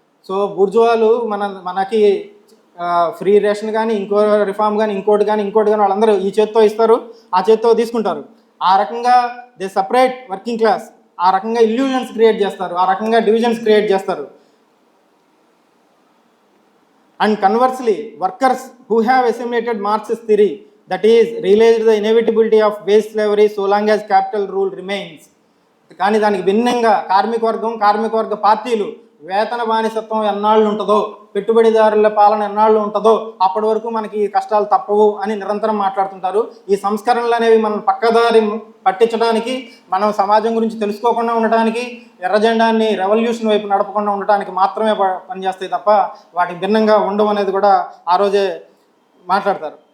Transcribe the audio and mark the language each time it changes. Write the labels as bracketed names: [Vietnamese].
[Telugu] So బూర్జువాలు మనకి free ration కానీ, ఇంకో రిఫార్మ్ కానీ, ఇంకోటి కానీ వాళ్ళందరూ ఈ చేత్తో ఇస్తారు, ఆ చేత్తో తీసుకుంటారు. ఆ రకంగా [English] they separate working class, [Telugu] ఆ రకంగా ఇల్యూజన్స్ క్రియేట్ చేస్తారు, ఆ రకంగా డివిజన్స్ క్రియేట్ చేస్తారు. [English] And conversely, workers who have assimilated Marxist theory, that is, realized the inevitability of base slavery so long as capital rule remains. [Telugu] కానీ దానికి భిన్నంగా కార్మిక వర్గ పార్టీలు వేతన బానిసత్వం ఎన్నాళ్ళు ఉంటుందో, పెట్టుబడిదారుల పాలన ఎన్నాళ్ళు ఉంటుందో అప్పటి వరకు మనకి కష్టాలు తప్పవు అని నిరంతరం మాట్లాడుతుంటారు. ఈ సంస్కరణలు అనేవి మనం పక్కదారి పట్టించడానికి, మనం సమాజం గురించి తెలుసుకోకుండా ఉండటానికి, ఎర్రజెండాన్ని రెవల్యూషన్ వైపు నడపకుండా ఉండటానికి మాత్రమే పనిచేస్తాయి తప్ప వాటికి భిన్నంగా ఉండవు అనేది కూడా ఆ రోజే మాట్లాడతారు.